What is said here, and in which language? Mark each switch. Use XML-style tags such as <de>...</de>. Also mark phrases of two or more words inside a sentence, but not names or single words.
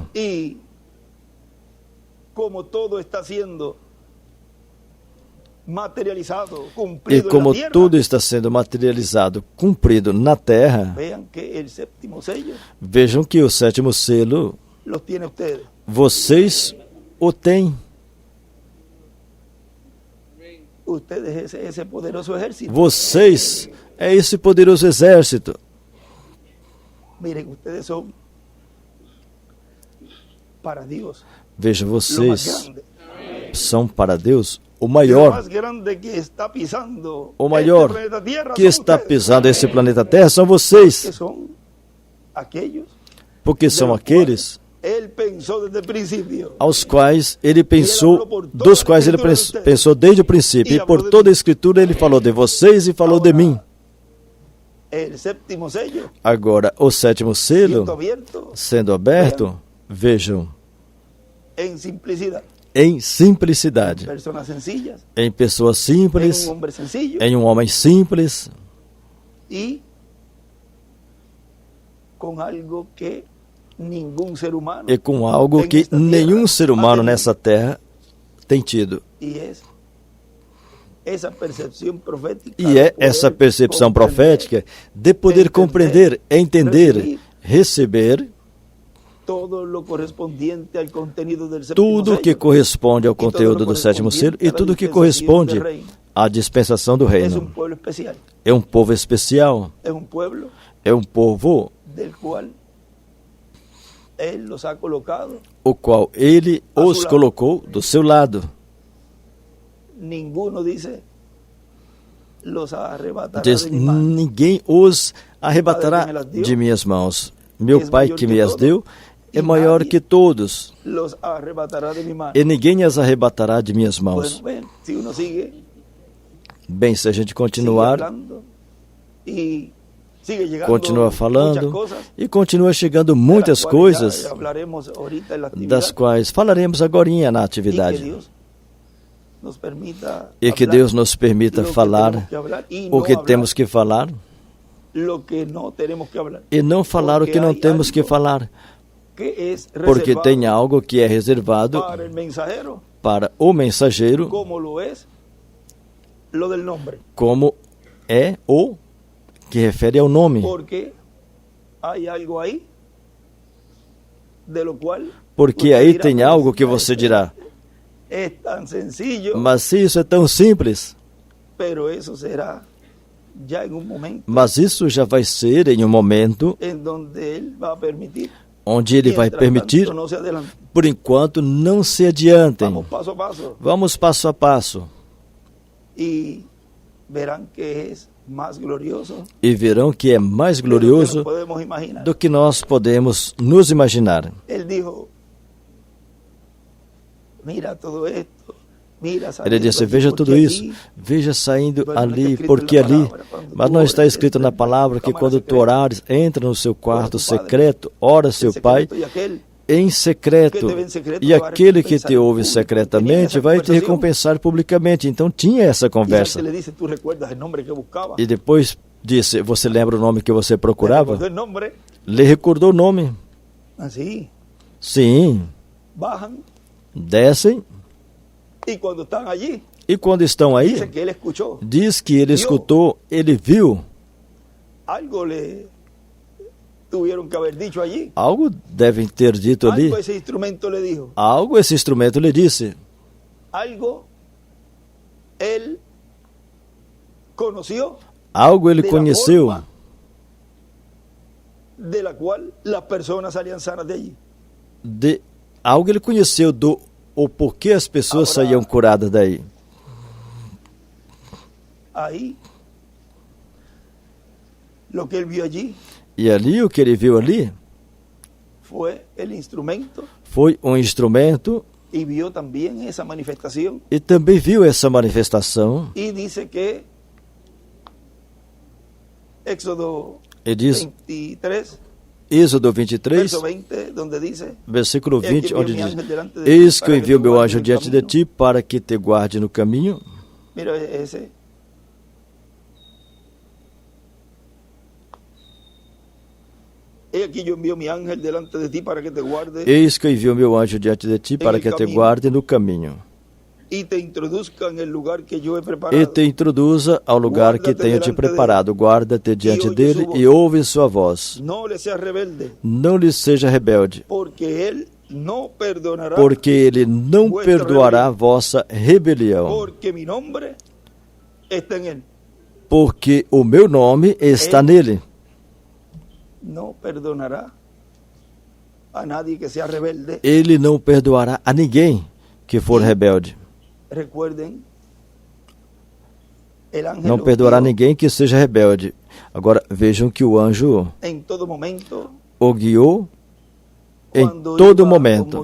<pt>E como tudo está sendo materializado, cumprido na terra, vejam que o sétimo selo, vocês o têm. Vocês é esse poderoso exército.</pt> <es>para Dios</es> <pt>Veja,</pt> <es>lo más</es> <pt>vocês</pt> <es>grande.</es> <pt>são para Deus o</pt> <es>Lo</es> <pt>maior.</pt> <es>más grande que está pisando</es> <pt>O maior</pt> <es>este planeta Tierra que son</es> <pt>está</pt> <es>ustedes,</es> <pt>pisando esse planeta Terra são</pt> <es>que</es> <pt>vocês,</pt> <es>son aquellos</es> <pt>porque são aqueles</pt> <es>Él pensó desde el principio.</es> <pt>aos quais ele pensou, dos quais ele pensou desde o princípio. E por toda a Escritura ele falou de vocês e falou de mim.</pt> <es>El séptimo sello</es> <pt>Agora, o sétimo selo</pt> <es>siendo abierto</es> <pt>sendo aberto, vejam,</pt> <es>en simplicidad,</es> <pt>em simplicidade,</pt> <es>personas sencillas,</es> <pt>em pessoas</pt> <es>en</es> <pt>simples,</pt> <es>un hombre sencillo</es> <pt>em um homem simples</pt> <es>y con algo que ningún ser humano</es> <pt>e com algo</pt> <es>en</es> <pt>que</pt> <es>esta tierra</es> <pt>nenhum ser</pt> <es>ha</es> <pt>humano</pt> <es>tenido.</es> <pt>nessa terra tem tido.</pt> <es>Y es esa percepción profética.</es> <pt>E é</pt> <es>de poder</es> <pt>essa percepção</pt> <es>comprender</es> <pt>profética de poder compreender, entender, receber</pt> <es>todo lo correspondiente al contenido del séptimo</es> <pt>tudo que</pt> <es>sello.</es> <pt>corresponde ao conteúdo do sétimo selo e tudo que corresponde à dispensação do Es un reino.</pt> <es>pueblo especial,</es> <pt>É um povo especial,</pt> <es>es un pueblo</es> <pt>é um povo</pt> <es>del cual Él los ha colocado.</es> <pt>o qual ele os colocou do seu lado.</pt> <es>Ninguno dice los arrebatará</es> <pt>Diz,</pt> <es>de mi mano.</es> <pt>ninguém os arrebatará de minhas mãos. Meu Pai que me as deu é maior que todos,</pt> <es>Los arrebatará de mi mano.</es> <pt>e ninguém as arrebatará de minhas mãos.</pt> <es>Bueno, ven, si uno sigue</es> <pt>Bem, se a gente</pt> <es>sigue</es> <pt>continuar,</pt> <es>hablando y sigue llegando</es> <pt>continua</pt> <es>muchas</es> <pt>falando</pt> <es>cosas,</es> <pt>e continua chegando</pt> <es>de</es> <pt>muitas</pt> <es>las cuales</es> <pt>coisas</pt> <es>ya hablaremos ahorita en la actividad,</es> <pt>das quais falaremos agorinha na</pt> <es>y que</es> <pt>atividade.</pt> <es>Dios nos permita</es> <pt>E que</pt> <es>hablar</es> <pt>Deus nos permita</pt> <es>lo que</es> <pt>falar</pt> <es>tenemos que hablar y</es> <pt>o</pt> <es>no</es> <pt>que</pt> <es>hablar</es> <pt>temos que falar</pt> <es>lo que no tenemos que hablar,</es> <pt>e não falar o que não temos que falar,</pt> <es>que es</es> <pt>porque</pt> <es>reservado</es> <pt>tem algo que é reservado</pt> <es>para el mensajero,</es> <pt>para o mensageiro,</pt> <es>como lo es lo del nombre,</es> <pt>como é o que refere ao nome,</pt> <es>porque hay algo ahí de lo cual</es> <pt>porque</pt> <es>usted</es> <pt>aí</pt> <es>dirá,</es> <pt>tem</pt> <es>"Pero</es> <pt>algo que</pt> <es>si</es> <pt>você</pt> <es>esto</es> <pt>dirá,</pt> <es>es tan sencillo,</es> <pt>mas se isso é tão simples,</pt> <es>pero eso será ya en un momento</es> <pt>mas isso já vai ser em um momento</pt> <es>en donde él va a permitir,</es> <pt>onde ele vai</pt> <es>mientras</es> <pt>permitir,</pt> <es>tanto no se adelante.</es> <pt>por enquanto não se adiantem.</pt> <es>Vamos paso a paso</es> <pt>Vamos passo a passo</pt> <es>y verán que es más glorioso</es> <pt>e verão que é mais</pt> <es>de lo que</es> <pt>glorioso</pt> <es>nos podemos imaginar.</es> <pt>do que nós podemos nos imaginar.</pt> <es>Él dijo, mira todo esto, mira saliendo</es> <pt>Ele disse,</pt> <es>aquí,</es> <pt>veja</pt> <es>porque</es> <pt>tudo isso,</pt> <es>aquí,</es> <pt>veja saindo Mas não está ali, escrito porque na ali, palavra, quando mas</pt> <es>tu</es> <pt>não</pt> <es>ores,</es> <pt>está escrito na</pt> <es>entra</es> <pt>palavra na que câmara quando tu secreta, orares, entra no seu quarto</pt> <es>ora tu Padre,</es> <pt>secreto, ora seu</pt> <es>el</es> <pt>Pai,</pt> <es>secreto, y aquel</es> <pt>em secreto, que te vê em secreto e te vai aquele que recompensar te em ouve público. secretamente Tinha vai essa te conversação. recompensar publicamente. Então tinha essa</pt> <es>y</es> <pt>conversa.</pt> <es>él le dice, tú recuerdas el nombre que buscaba,</es> <pt>E depois disse, você lembra o nome que você</pt> <es>le</es> <pt>procurava?</pt> <es>recordó el nombre,</es> <pt>Lhe recordou o nome.</pt> <es>así,</es> <pt>Sim,</pt> <es>bajan,</es> <pt>descem,</pt> <es>y cuando están allí,</es> <pt>e quando estão aí,</pt> <es>dice que él escuchó,</es> <pt>diz que ele escutou, ele viu,</pt> <es>algo le tuvieron que haber dicho allí,</es> <pt>algo devem ter dito ali,</pt> <es>algo ese instrumento le dijo,</es> <pt>algo esse instrumento lhe disse,</pt> <es>algo él conoció,</es> <pt>algo ele</pt> <es>de la</es> <pt>conheceu,</pt> <es>forma de la cual las personas salían sanas de allí.</es> <pt>algo ele conheceu do o porquê as pessoas Agora, saíam curadas daí.</pt> <es>Ahí, lo que él vio allí</es> <pt>E ali, o que ele viu ali,</pt> <es>fue el instrumento</es> <pt>foi um instrumento</pt> <es>y vio también esa manifestación.</es> <pt>e também viu essa manifestação.</pt> <es>Y dice que Éxodo</es> <pt>Ele diz,</pt> <es>23,</es> <pt>Êxodo 23,</pt> <es>verso 20, donde dice,</es> <pt>versículo</pt> <es>"He aquí</es> <pt>20,</pt> <es>envío</es> <pt>onde</pt> <es>mi</es> <pt>diz,</pt> <es>ángel delante de ti</es> <pt>eis que</pt> <es>para</es> <pt>eu</pt> <es>que</es> <pt>envio</pt> <es>te</es> <pt>meu</pt> <es>guarde</es> <pt>anjo</pt> <es>en el</es> <pt>diante de</pt> <es>camino". ti para que te guarde no caminho. Mira ese. He aquí yo envío mi ángel delante de ti para que te guarde</es> <pt>Eis que eu envio meu anjo diante de ti para que te guarde no caminho</pt> <es>y te introduzca en el lugar que yo he</es> <pt>e</pt> <es>preparado.</es> <pt>te introduza ao lugar que tenho te preparado. Guarda-te diante dele e ouve sua voz.</pt> <es>No le seas rebelde,</es> <pt>Não lhe seja rebelde,</pt> <es>porque él no perdonará,</es> <pt>porque ele não perdoará vossa rebelião,</pt> <es>porque mi nombre está en él.</es> <pt>porque o meu nome está nele.</pt> <es>No perdonará a nadie que sea rebelde.</es> <pt>Ele não perdoará a ninguém que for rebelde.</pt> <es>Recuerden,</es> <pt>não perdoará ninguém que seja rebelde. Agora vejam que o anjo o guiou em todo momento.</pt>